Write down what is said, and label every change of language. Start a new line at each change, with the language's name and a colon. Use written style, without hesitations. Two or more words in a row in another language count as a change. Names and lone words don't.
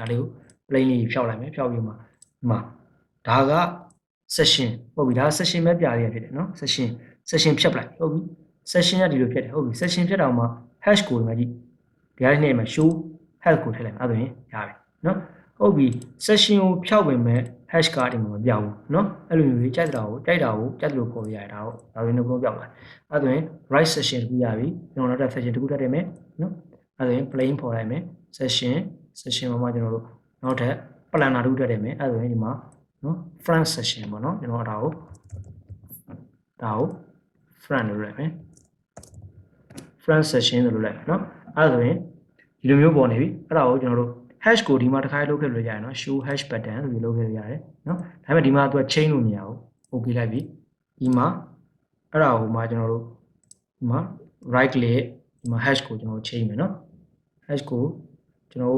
Burmese: လေးကို plane လေးဖျောက်လိုက်မယ်ဖျောက်ပြီးမှဒီမှာဒါက session ဟုတ်ပြီဒါ session ပဲပြရရဖြစ်တယ်နော် session ဖြတ်ပလိုက်ဟုတ်ပြီ session ကဒီလိုဖြစ်တယ်ဟုတ် ပြီ session ဖြတ်တော့မှ hash ကိုဒီမှာကြည့်ဒီဟာနဲ့မှာ
English: show hash
Burmese: ကိုထည့်လိုက်မယ်အဲ့ဒါရင်ရပြီနော်ဟုတ်ပြီ session ကိုဖျောက်ဝင်မဲ့ hash ကဒီမှာမပြောင်းဘူးနော်အဲ့လိုမျိုးကြိုက်တာကိုကြက်သလိုပေါ်ရရတာဒါဆိုရင်တော့ပြောင်းလာအဲ့ဒါရင်
English: right session
Burmese: တခုရပြီကျွန်တော်နောက်ထပ် session တခုထပ်တယ်မယ်နော်အဲ့ဒါရင် plane ပေါ်လိုက်မယ် session မှာကျွန်တော်တို့နောက်ထပ် planner တို့တက်တယ်မယ်အဲ့ဒါဆိုရင်ဒီမှာနော်
English: front section
Burmese: ပေါ့နော်ကျွန်တော်ဒါကို front လို့လိုက်မယ်
English: front section
Burmese: လို့လိုက်မယ်နော်အဲ့ဒါဆိုရင်ဒီလိုမျိုးပေါ်နေပြီအဲ့ဒါကိုကျွန်တော်တို့ hash ကိုဒီမှာတစ်ခါလုပ်ခဲ့လို့ရတယ်နော်
English: show hash button
Burmese: ဆိုပြီးလုပ်ခဲ့လို့ရတယ်နော်ဒါပေမဲ့ဒီမှာသူက chain လို့မရဘူး okay လိုက်ပြီဒီမှာအဲ့ဒါကိုမှကျွန်တော်တို့ဒီမှာ
English: right click
Burmese: ဒီမှာ hash ကိုကျွန်တော် chain မယ်နော် hash ကိုကျွန်တော်တို့